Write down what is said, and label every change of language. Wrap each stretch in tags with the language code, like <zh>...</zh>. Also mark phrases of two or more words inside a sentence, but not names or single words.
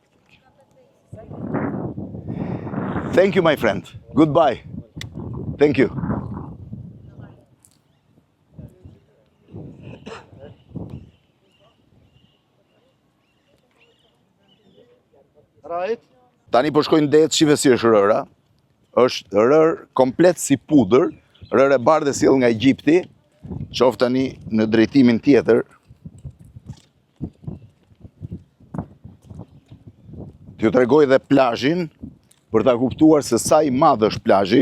<en>Thank you, my friend. Goodbye. Thank you. Right?</en> <sq>Tani po shkojnë det, shive si është rëra. Është rër komplet si pudër, rër e bardhë sjell nga Egjipti, qof tani në drejtimin tjetër. T'ju tregoj dhe plazhin për ta kuptuar se sa i madh është plazhi.</sq>